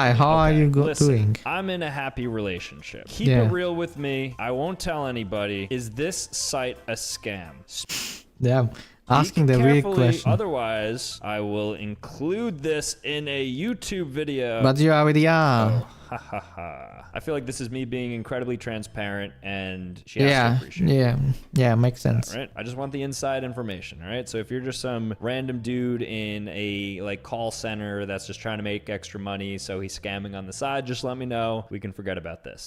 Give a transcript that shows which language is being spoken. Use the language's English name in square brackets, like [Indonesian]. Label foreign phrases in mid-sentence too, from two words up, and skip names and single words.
[English] Hi, how are you doing? I'm in a happy relationship. Keep it real with me. I won't tell anybody. Is this site a scam? Yeah, asking the real question. Otherwise, I will include this in a YouTube video. But you already are. Oh, ha ha ha. I feel like this is me being incredibly transparent, and she has to appreciate it. Yeah, makes sense. Right? I just want the inside information, all right? So if you're just some random dude in a like call center that's just trying to make extra money, so he's scamming on the side, just let me know. We can forget about this.